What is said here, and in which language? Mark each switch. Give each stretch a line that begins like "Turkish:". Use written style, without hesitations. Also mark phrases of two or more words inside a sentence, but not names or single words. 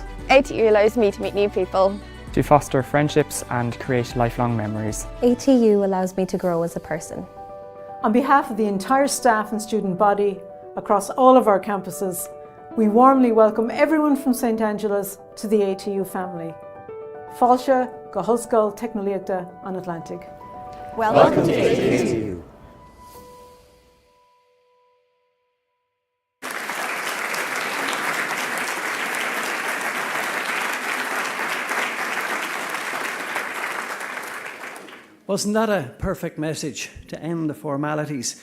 English: ATU allows me to meet new people. To foster friendships and create lifelong memories. ATU allows me to grow as a person. On behalf of the entire staff and student body across all of our campuses, we warmly welcome everyone from St. Angela's to the ATU family.
Irish: Fáilte go hoscail Technoleachta
English: on Atlantic. Welcome to ATU. Wasn't that a perfect message to end the formalities?